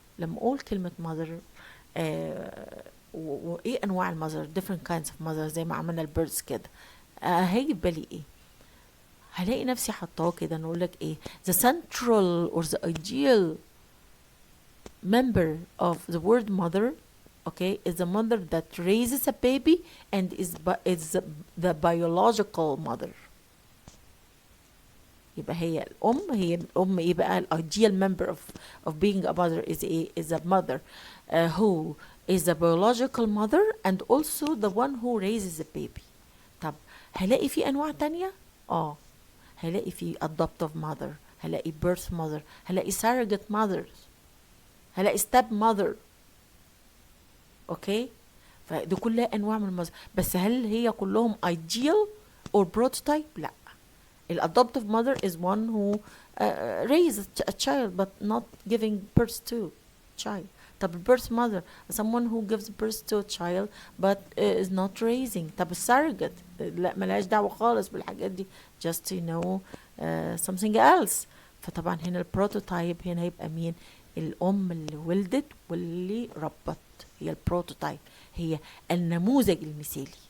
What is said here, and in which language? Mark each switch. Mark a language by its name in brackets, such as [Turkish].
[Arabic] لما اقول كلمة [English] mother وايه انواع المother different kinds of mother [Arabic] زي ما عملنا البيردز كده، هيجي بالي ايه؟ هلاقي نفسي حطاه كده نقول لك ايه [English] the central or the ideal member of the word mother, okay, is the mother that raises a baby and is the biological mother. [Arabic] يبقى هي الأم ايه بقى [English] ideal member of being a mother is a mother who is the biological mother and also the one who raises a baby. [Arabic] طب هلاقي في أنواع تانية؟ هلاقي في adoptive mother، هلاقي birth mother، هلاقي surrogate mothers، هلاقي step mother. اوكي، فدي كلها انواع من المذر، بس هل هي كلهم [English] ideal or prototype؟ [Arabic] لا، [English] Adoptive mother is one who raised a child but not giving birth to child. [Arabic] طب [English] birth mother, someone who gives birth to a child but is not raising. [Arabic] طب surrogate لا ملهاش دعوة خالص بالحاجات دي, [English] just something else. [Arabic] فطبعا هنا البروتوتايب هنا هيبقى مين؟ الأم اللي ولدت واللي ربت, هي البروتوتايب, هي النموذج المثالي.